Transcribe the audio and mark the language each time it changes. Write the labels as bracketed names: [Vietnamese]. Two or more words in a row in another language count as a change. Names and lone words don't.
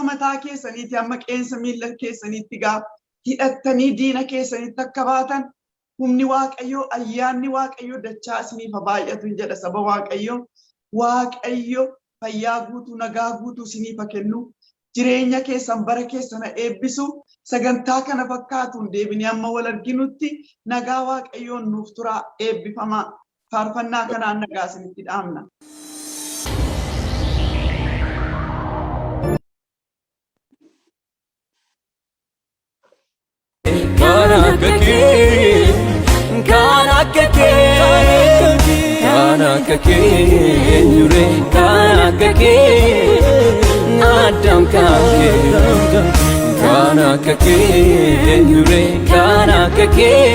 [Oromo] mataa keessaniitti amma qeensa miila keessaniitti gaaf hidhattanii diina keessanitti akka baatan humni Waaqayyo ayyaanni Waaqayyo dachaa isiniif baay'atu jedha saba Waaqayyo fayyaa guutuu nagaa guutuu isiniif kennu jireenya keessan bara keessan eebbisu sagantaa kana fakkaatuun deebinee amma wal arginutti nagaa Waaqayyoon nuuf turaa eebbifamaa faarfannaa kanaan nagaa isinitti dhaamna. Kanakake nyure kanakake Adam kake kanakake nyure kanakake